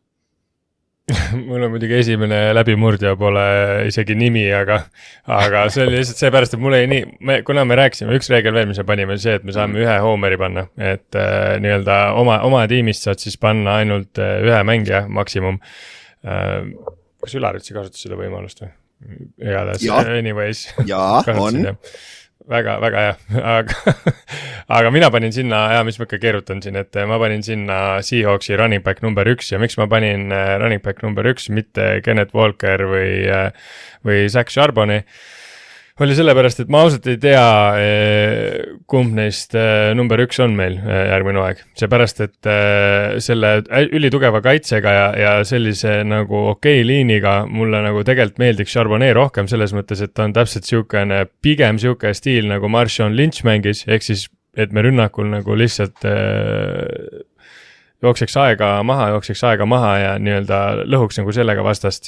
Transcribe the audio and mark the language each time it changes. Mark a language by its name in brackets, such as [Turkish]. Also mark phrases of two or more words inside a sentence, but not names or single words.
[Estonian] Mul on muidugi esimene läbimurdja pole isegi nimi, aga see oli lihtsalt seepärast, et mul ei nii, kuna me rääkisime, üks reegel veel, mis me panime, see, et me saame ühe hoomeri panna, et nii-öelda oma tiimist saad siis panna ainult ühe mängija maksimum. Kas Ülar üldse kasutas seda võimalust või? Igatahes, anyways. Jaa, on. Väga hea, aga mina panin sinna, mis ma ikka keerutan siin, et ma panin sinna Seahawksi [English] running back [Estonian] number 1 ja miks ma panin [English] running back [Estonian] number 1, mitte Kenneth Walker või Zach Charbonnet, oli sellepärast, et ma ausalt ei tea, kumb neist number 1 on meil järgmine aeg. Seepärast, et selle ülitugeva kaitsega ja sellise nagu okei liiniga mulle nagu tegelikult meeldiks Charbonnet rohkem selles mõttes, et ta on täpselt pigem siuke stiil nagu Marshawn Lynch mängis, ehk siis, et me rünnakul nagu lihtsalt jookseks aega maha ja nii-öelda lõhuks nagu sellega vastast.